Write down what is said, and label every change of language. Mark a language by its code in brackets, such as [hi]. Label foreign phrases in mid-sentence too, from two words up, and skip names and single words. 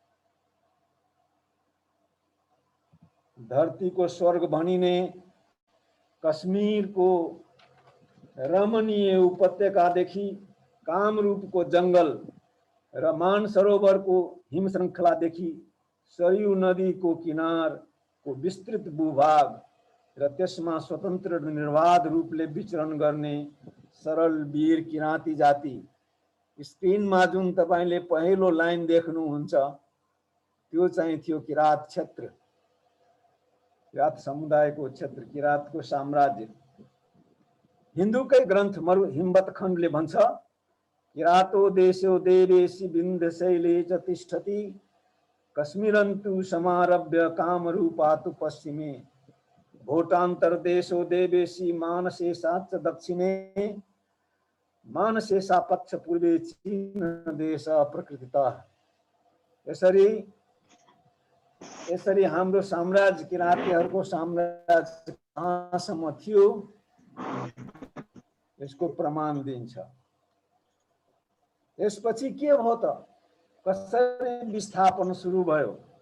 [ne] धरतीको स्वर्ग भनिने कश्मीरको रमणीय उपत्यकादेखि कामरूपको जङ्गल र मानसरोवरको हिम श्रृङ्खलादेखि सरयू नदीको किनारको विस्तृत भूभाग र त्यसमा स्वतन्त्र निर्वाध रूपले विचरण गर्ने सरल वीर किराँती जाति। स्क्रिनमा जुन तपाईले पहिलो लाइन देख्नुहुन्छ त्यो चाहिँ थियो किरात क्षेत्र, किरात समुदायको क्षेत्र, किरातको साम्राज्य। हिन्दूकै ग्रन्थ मरु हिम्मत खण्डले भन्छ, [sa] किरातो देशो देवेशी विन्ध्यशैले च तिष्ठति, कश्मीरन्तु समारभ्य कामरूपातु पश्चिमे, भोटान्तरदेशो देवेशी मानसेसा च दक्षिणे, मानसेसा पक्ष पूर्वे चीन देश प्रकृतितः। [ne] यसरी हाम्रो साम्राज्य, किराँतीहरूको साम्राज्य कहाँसम्म थियो यसको प्रमाण दिन्छ। यसपछि के भयो त, कसरी विस्थापन सुरु भयो?